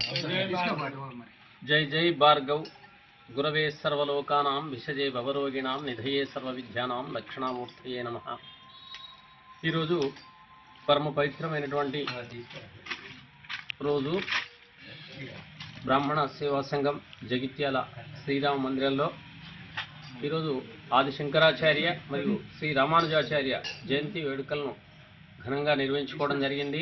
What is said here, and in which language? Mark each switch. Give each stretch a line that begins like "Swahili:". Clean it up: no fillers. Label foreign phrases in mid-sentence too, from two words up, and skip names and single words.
Sanskrit: जय जय भार्गव गुरवे सर्वलोकानां विषजे भवरोगिणां निधये सर्वविद्यानां दक्षिणामूर्तये नमः।
Telugu: ఈరోజు పరమ పవిత్రమైనటువంటి రోజు బ్రాహ్మణ సేవా సంఘం జగిత్యాల శ్రీరామ మందిరంలో ఈరోజు ఆది శంకరాచార్య మరియు శ్రీ రామానుజాచార్య జయంతి వేడుకలను ఘనంగా నిర్వహించుకోవడం జరిగింది।